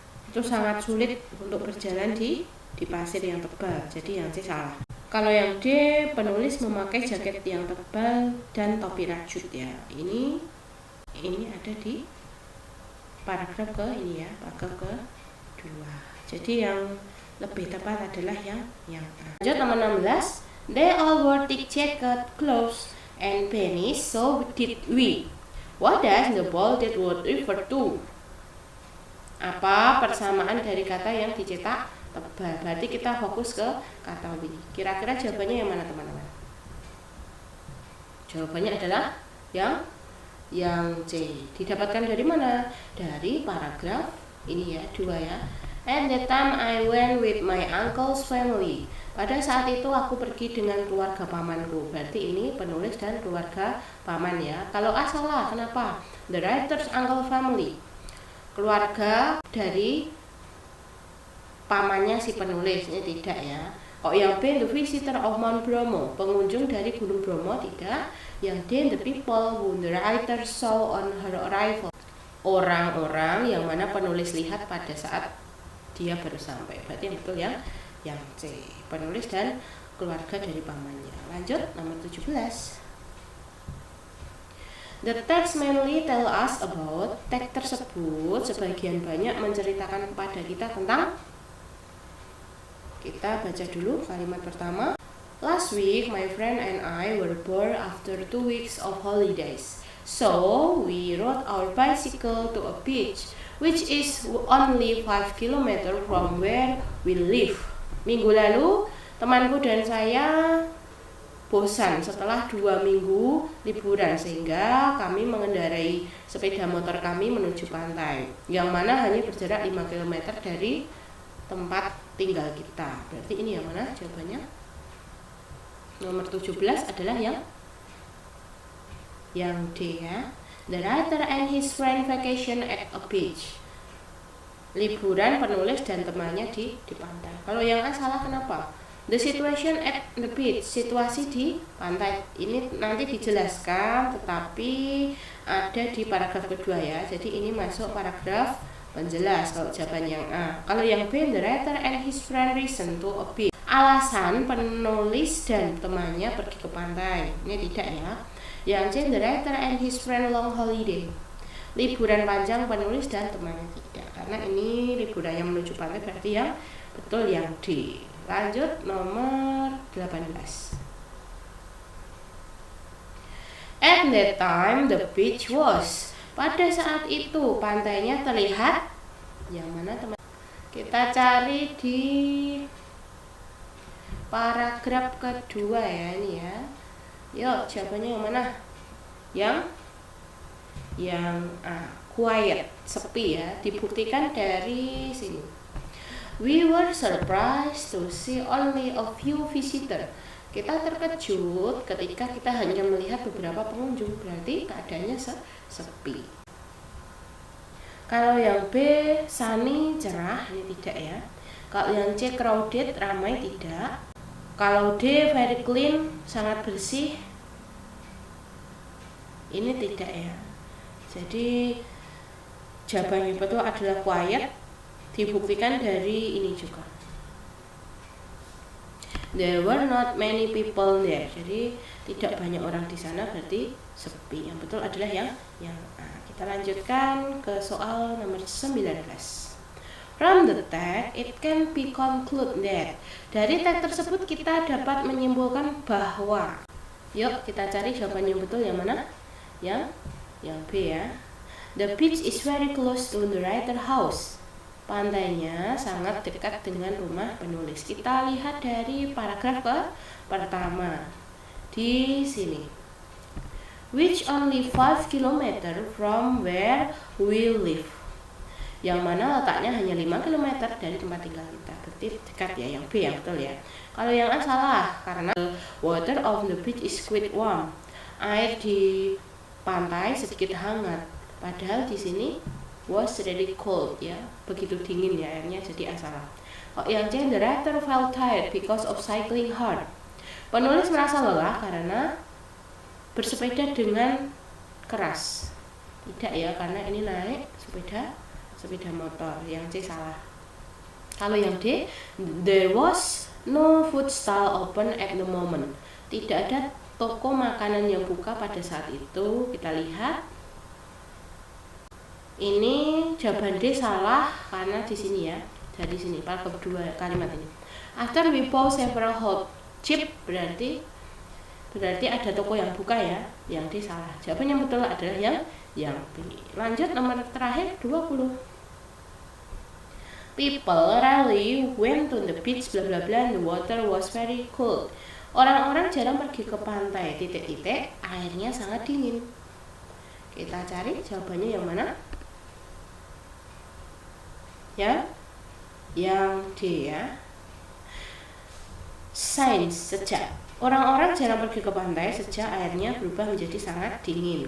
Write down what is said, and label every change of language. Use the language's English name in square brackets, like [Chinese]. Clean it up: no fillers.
[Indonesian] Itu sangat sulit untuk berjalan di pasir yang tebal. Jadi yang C salah. Kalau yang D, penulis memakai jaket yang tebal dan topi rajut ya. Ini ada di paragraf paragraf kedua. Jadi yang lebih tepat adalah yang A. Lanjut nomor 16. [English] They all wore thick jacket, gloves, and panties, so did we. What does the bolded word refer to? [Indonesian] Apa persamaan dari kata yang dicetak tebal? Berarti kita fokus ke kata we. Kira-kira jawabannya yang mana teman-teman? Jawabannya adalah yang C. Didapatkan dari mana? Dari paragraf ini ya, 2 ya. [English] At that time I went with my uncle's family. [Indonesian] Pada saat itu aku pergi dengan keluarga pamanku. Berarti ini penulis dan keluarga paman ya. Kalau A salah, kenapa? [English] The writer's uncle family. [Indonesian] Keluarga dari pamannya si penulis, ini tidak ya. Oh, yang B, [English] the visitor of Mount Bromo. [Indonesian] Pengunjung dari Gunung Bromo, tidak. Yang D, [English] the people who the writer saw on her arrival. [Indonesian] Orang-orang yang mana penulis lihat pada saat dia baru sampai. Berarti yang betul yang C, penulis dan keluarga dari pamannya. Lanjut nomor 17. [English] The text mainly tell us about. [Indonesian] Teks tersebut sebagian banyak menceritakan kepada kita tentang. Kita baca dulu kalimat pertama. [English] Last week my friend and I were bored after 2 weeks of holidays. So we rode our bicycle to a beach which is only 5 km from where we live. [Indonesian] Minggu lalu temanku dan saya bosan setelah 2 minggu liburan, sehingga kami mengendarai sepeda motor kami menuju pantai yang mana hanya berjarak 5 km dari tempat tinggal kita. Berarti ini yang mana jawabannya? Nomor 17 adalah yang D ya. [English] The writer and his friend vacation at a beach. [Indonesian] Liburan penulis dan temannya di pantai. Kalau yang A salah, kenapa? [English] The situation at the beach. [Indonesian] Situasi di pantai. Ini nanti dijelaskan, tetapi ada di paragraf kedua ya. Jadi ini masuk paragraf penjelas kalau jawaban yang A. Kalau yang B, [English] the writer and his friend reason to a beach. [Indonesian] Alasan penulis dan temannya pergi ke pantai. Ini tidak ya. Yang C, [English] the writer and his friend long holiday. [Indonesian] Liburan panjang penulis dan temannya tidak. Karena ini liburan yang menuju pantai, berarti yang betul yang D. Lanjut nomor 18. [English] At that time the beach was. [Indonesian] Pada saat itu pantainya terlihat yang mana teman? Kita cari di paragraf kedua ya ini ya. Yuk jawabannya yang mana? Yang quiet, sepi ya. Dibuktikan dari sini. [English] We were surprised to see only a few visitors. [Indonesian] Kita terkejut ketika kita hanya melihat beberapa pengunjung, berarti keadaannya sepi. Kalau yang B, sunny, cerah, ini tidak ya. Kalau yang C, crowded, ramai, tidak. Kalau D, very clean, sangat bersih, ini tidak ya. Jadi jawaban yang betul adalah quiet. Dibuktikan dari ini juga. [English] There were not many people there. [Indonesian] Jadi tidak banyak orang di sana, berarti sepi. Yang betul adalah yang kita lanjutkan ke soal nomor 19. [English] From the text, it can be concluded that. [Indonesian] Dari teks tersebut kita dapat menyimpulkan bahwa. Yuk kita cari jawaban yang betul yang mana? Yang B ya. [English] The beach is very close to the writer's house. [Indonesian] Pantainya sangat dekat dengan rumah penulis. Kita lihat dari paragraf pertama di sini. [English] Which only 5 km from where we live. [Indonesian] Yang mana letaknya hanya 5 km dari tempat tinggal kita. Berarti dekat ya, yang B yang betul ya. Kalau yang A salah, karena [English] water of the beach is quite warm. [Indonesian] Air di pantai sedikit hangat. Padahal di sini [English] was really cold [Indonesian] ya, begitu dingin ya airnya, jadi salah. Yang C, [English] the writer felt tired because of cycling hard. [Indonesian] Penulis merasa lelah karena bersepeda dengan keras. Tidak ya, karena ini naik sepeda motor. Yang C salah. Kalau yang D, [English] there was no food stall open at the moment. [Indonesian] Tidak ada toko makanan yang buka pada saat itu. Kita lihat. Ini jawaban D salah karena di sini ya, dari sini paragraf kedua kalimat ini. [English] After we bought several hot chip, [Indonesian] berarti ada toko yang buka ya. Yang D salah. Jawaban yang betul adalah yang B. Lanjut nomor terakhir 20. [English] People rarely went to the beach bla bla bla and the water was very cold. [Indonesian] Orang-orang jarang pergi ke pantai titik-titik, airnya sangat dingin. Kita cari jawabannya yang mana? Yang D ya. Sains, sejak. Orang-orang jarang pergi ke pantai sejak airnya berubah menjadi sangat dingin.